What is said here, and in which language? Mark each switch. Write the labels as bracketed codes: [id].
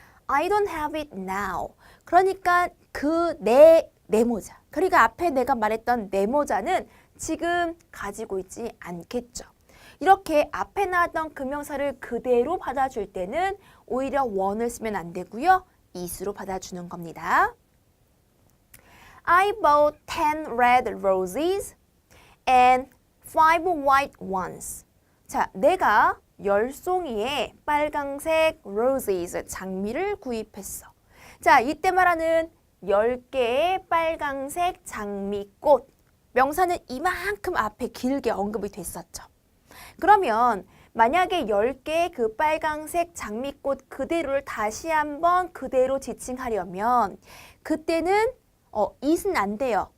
[en] I don't have it now. [ko] 그러니까 내 모자. 그러니까 앞에 내가 말했던 내 모자는 지금 가지고 있지 않겠죠. 이렇게 앞에 나왔던 그 명사를 그대로 받아줄 때는 오히려 one을 쓰면 안 되고요. it으로 받아주는 겁니다. [en] I bought 10 red roses and 5 white ones. [ko] 자, 내가 10송이의 빨강색 roses, 장미를 구입했어. 자, 이때 말하는 10개의 빨강색 장미꽃. 명사는 이만큼 앞에 길게 언급이 됐었죠. 그러면 만약에 10개의 그 빨강색 장미꽃 그대로를 다시 한번 그대로 지칭하려면 그때는 it은 안 돼요.